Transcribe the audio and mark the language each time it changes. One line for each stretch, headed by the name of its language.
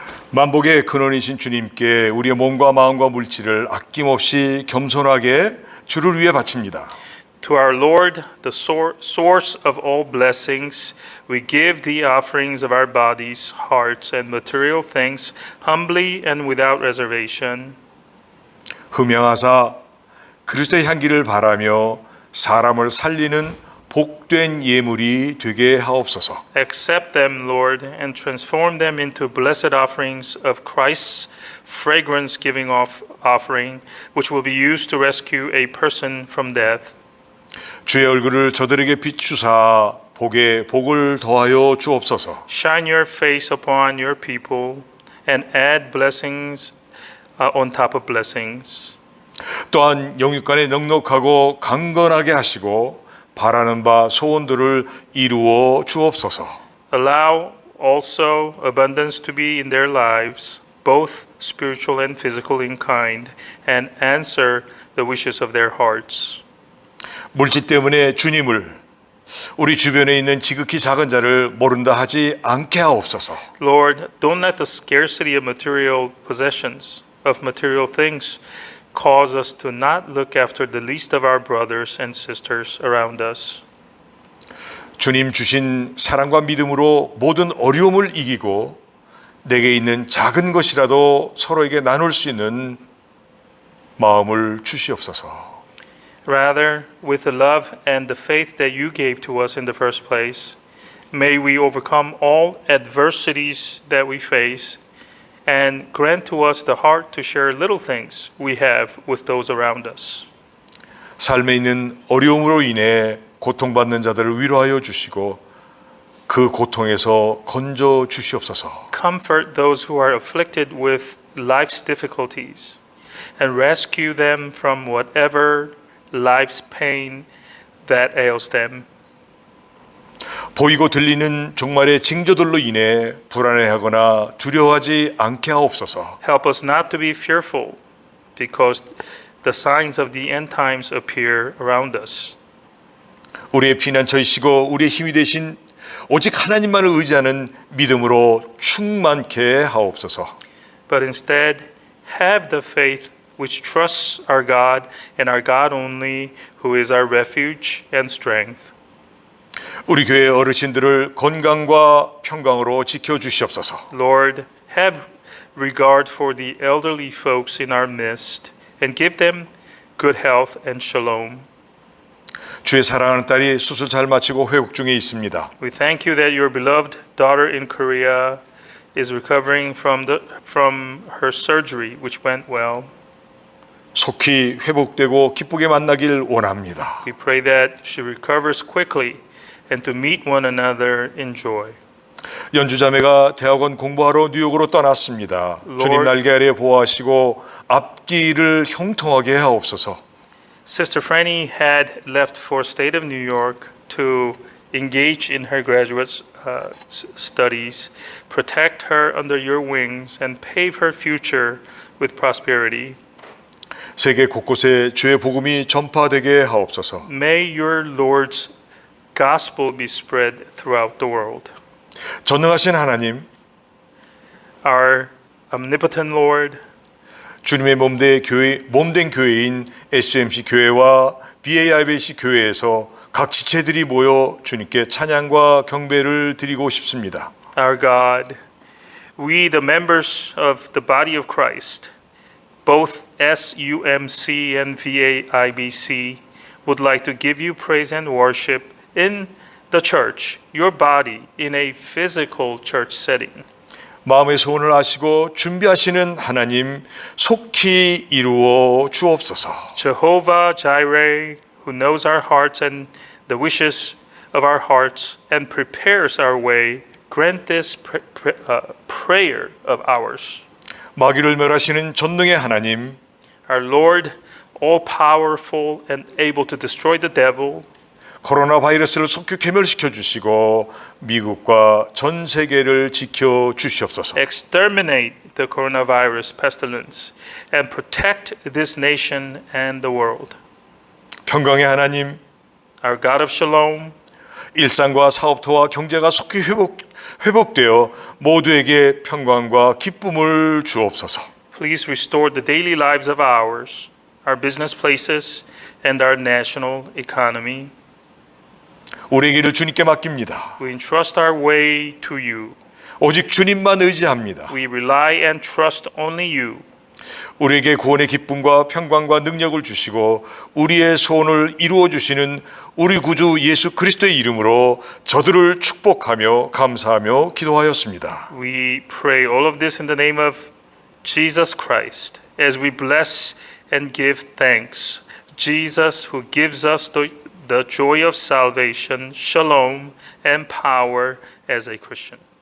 Korean: 만복의 근원이신 주님께 우리의 몸과 마음과 물질을 아낌없이 겸손하게 주를 위해 바칩니다.
English: To our Lord, the source of all blessings, we give the offerings of our bodies, hearts, and material things humbly and without reservation.
Korean: 흠양하사 그리스도의 향기를 바라며 사람을 살리는 복된 예물이 되게 하옵소서.
English: Accept them, Lord, and transform them into blessed offerings of Christ's fragrance-giving offering, which will be used to rescue a person from death.
Korean: 주의 얼굴을 저들에게 비추사 복에 복을 더하여 주옵소서.
English: Shine your face upon your people and add blessings on top of blessings.
Korean: 또한 영육간에 넉넉하고 강건하게 하시고 바라는 바 소원들을 이루어 주옵소서.
English: Allow also abundance to be in their lives, both spiritual and physical in kind, and answer the wishes of their hearts.
Korean: 물질 때문에 주님을 우리 주변에 있는 지극히 작은 자를 모른다 하지 않게 하옵소서.
English: Lord, don't let the scarcity of material possessions, of material things, cause us to not look after the least of our brothers and sisters around us.
Korean: 주님 주신 사랑과 믿음으로 모든 어려움을 이기고 내게 있는 작은 것이라도 서로에게 나눌 수 있는 마음을 주시옵소서.
English: Rather, with the love and the faith that you gave to us in the first place, may we overcome all adversities that we face and grant to us the heart to share little things we have with those around us.
Korean: 삶에 있는 어려움으로 인해 고통받는 자들을 위로하여 주시고 그 고통에서 건져 주시옵소서.
English: Comfort those who are afflicted with life's difficulties and rescue them from whatever life's pain that ails them.
Korean: 보이고 들리는 종말의 징조들로 인해 불안해하거나 두려워하지 않게 하옵소서.
English: Help us not to be fearful because the signs of the end times appear around us.
Korean: 우리의 피난처이시고 우리의 힘이 되신 오직 하나님만을 의지하는 믿음으로 충만케 하옵소서.
English: But instead, have the faith which trusts our God and our God only, who is our refuge and strength.
Korean: 우리 교회 어르신들을 건강과 평강으로 지켜주시옵소서.
English: Lord, have regard for the elderly folks in our midst and give them good health and shalom.
Korean: 주의 사랑하는 딸이 수술 잘 마치고 회복 중에 있습니다.
English: We thank you that your beloved daughter in Korea is recovering from her surgery, which went well.
Korean: 속히 회복되고 기쁘게 만나길 원합니다.
English: We pray that she recovers quickly and to meet one another in joy.
Korean: 연주자매가 대학원 공부하러 뉴욕으로 떠났습니다. 주님 날개 아래 보호하시고 앞길을 형통하게 하옵소서.
English: Sister Franny had left for state of New York to engage in her graduate studies. Protect her under your wings and pave her future with prosperity.
Korean: 세계 곳곳에 주의 복음이 전파되게 하옵소서.
English: May your Lord's gospel be spread throughout the world.
Korean: 전능하신 하나님,
English: Our omnipotent Lord,
Korean: 주님의 몸된 교회인 SMC 교회와 BAIBC 교회에서 각 지체들이 모여 주님께 찬양과 경배를 드리고 싶습니다.
English: our God, we, the members of the body of Christ, both SUMC and VAIBC, would like to give you praise and worship in the church, your body, in a physical church setting.
Korean: 마음의 소원을 아시고 준비하시는 하나님, 속히 이루어 주옵소서.
English: Jehovah Jireh, who knows our hearts and the wishes of our hearts and prepares our way, grant this prayer of ours.
Korean: 마귀를 멸하시는 전능의 하나님,
English: Our Lord, all powerful and able to destroy the devil,
Korean: 코로나 바이러스를 속히 괴멸시켜 주시고 미국과 전 세계를 지켜 주시옵소서.
English: exterminate the coronavirus pestilence and protect this nation and the world.
Korean: 평강의 하나님,
English: Our God of Shalom,
Korean: 일상과 사업터와 경제가 속히 회복되어 모두에게 평강과 기쁨을 주옵소서.
English: please restore the daily lives of ours, our business places, and our national economy.
Korean: 우리의 길을 주님께 맡깁니다.
English: We entrust our way to you.
Korean: 오직 주님만 의지합니다.
English: We rely and trust only you.
Korean: 우리에게 구원의 기쁨과 평강과 능력을 주시고 우리의 소원을 이루어 주시는 우리 구주 예수 그리스도의 이름으로 저들을 축복하며 감사하며 기도하였습니다.
English: We pray all of this in the name of Jesus Christ as we bless and give thanks. Jesus, who gives us the joy of salvation, shalom, and power as a Christian.